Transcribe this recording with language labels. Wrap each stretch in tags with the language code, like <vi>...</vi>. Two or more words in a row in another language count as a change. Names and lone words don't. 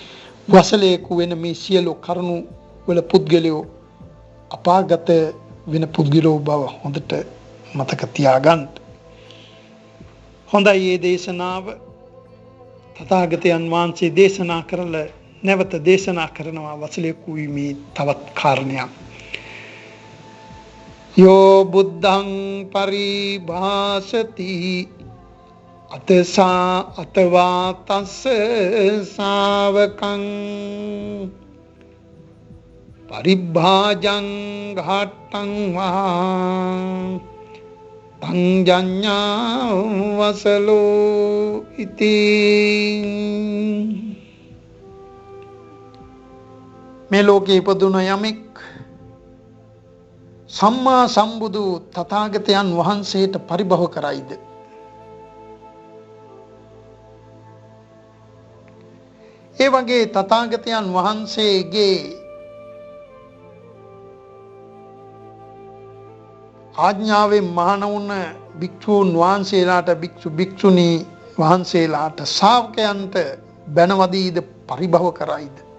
<si>වසලේකු වෙන මේ සියලු කරුණු වල පුද්ගලයෝ අපාගත වෙන පුද්ගලෝ බව හොඳට මතක තියාගන්න. හොඳයි මේ දේශනාව තථාගතයන් වහන්සේ දේශනා කරලා නැවත දේශනා කරනවා වසලේකු වීමේ තවත් කාරණයක්.</si> <pi>යෝ බුද්ධං පරිභාසති අතසා අතවා තස්ස ශාවකං පරිභාජං ඝාට්ටං වා තං ජඤ්ඤා වසලෝ ඉති.</pi> <si>මේ ලෝකේ ඉපදුන යමෙක් සම්මා සම්බුදු තථාගතයන් වහන්සේට පරිභව කරයිද, ඒ වගේ තථාගතයන් වහන්සේගේ ආඥාවෙන් මහණ වුණ භික්ෂූන් වහන්සේලාට භික්ෂුණී වහන්සේලාට ශ්‍රාවකයන්ට බැනවදීද පරිභව කරයිද?</si>